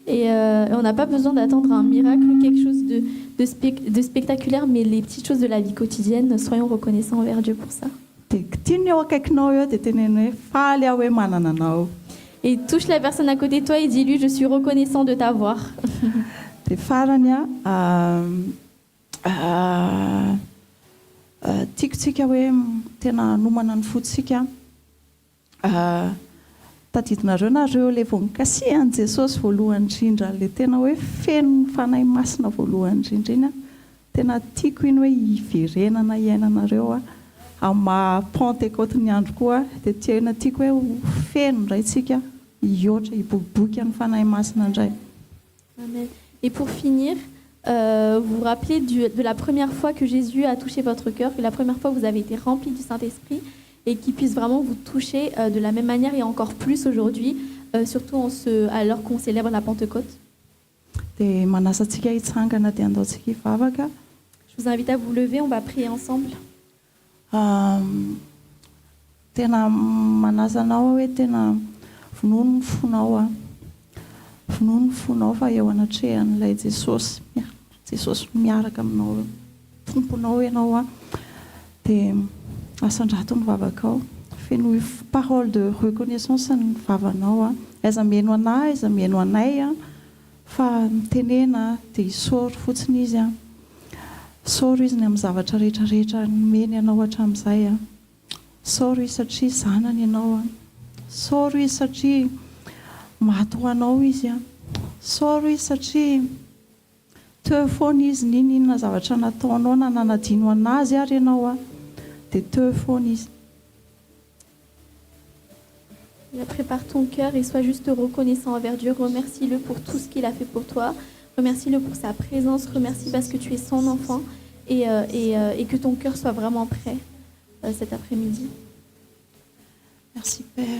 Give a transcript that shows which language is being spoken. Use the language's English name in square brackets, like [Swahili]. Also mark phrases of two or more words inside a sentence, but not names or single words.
[French] Et on n'a pas besoin d'attendre un miracle ou quelque chose de spectaculaire, mais les petites choses de la vie quotidienne, soyons reconnaissants envers Dieu pour ça. [Malagasy] Dia tiany eo akaikinao eo dia teneny hoe faly aho hoe manana anao. [French] Et touche la personne à côté de toi et dis-lui, je suis reconnaissant de t'avoir. [Malagasy] Dia farany tiakotsika hoe tena nomana ny fotsika tadidinareo nareo ilay vonikasihan' Jesosy voalohany indrindra, ilay tena hoe feno ny fanahy masina voalohany indrindra iny. Tena tiako iny hoe hiverenana iainanareo amin'ny maha-Pentecôte ny andro koa, dia tena tiako hoe feno indray tsika hihoatra hibokiboky amin'ny fanahy masina indray. Amen. [French] Et pour finir, vous vous rappelez de la première fois que Jésus a touché votre cœur, que la première fois que vous avez été rempli du Saint-Esprit, et qu'il puisse vraiment vous toucher de la même manière et encore plus aujourd'hui, surtout alors qu'on célèbre la Pentecôte. [Malagasy] Dia manasa antsika hitsangana dia andaontsika hivavaka. [French] Je vous invite à vous lever, on va prier ensemble. [Malagasy] Tena manasa anao hoe tena vonono ny fonao vonono ny fonao fa eo anatrehan'ilay Jesosy miaraka aminao, tomponao ianao dia asandrato ny vavakao, feno [French] parole de reconnaissance [Malagasy] ny vavanao aiza mihaino anahy, aiza mihaino anay fa mitenena dia hisaoro fotsiny izy saoro izy ny amin'ny zavatra rehetrarehetra nomeny ianao hatramin'izay saoro izy satria zanany ianao saoro izy satria maty ho anao izy saoro izy satria teo foana izy ninona zavatra nataonao na nanadino anazy ary ianao dia teo foana izy. [French] Prépare ton cœur et sois juste reconnaissant envers Dieu. Remercie-le pour tout ce qu'il a fait pour toi. Remercie-le pour sa présence. Remercie parce que tu es son enfant et que ton cœur soit vraiment prêt cet après-midi. Merci Père.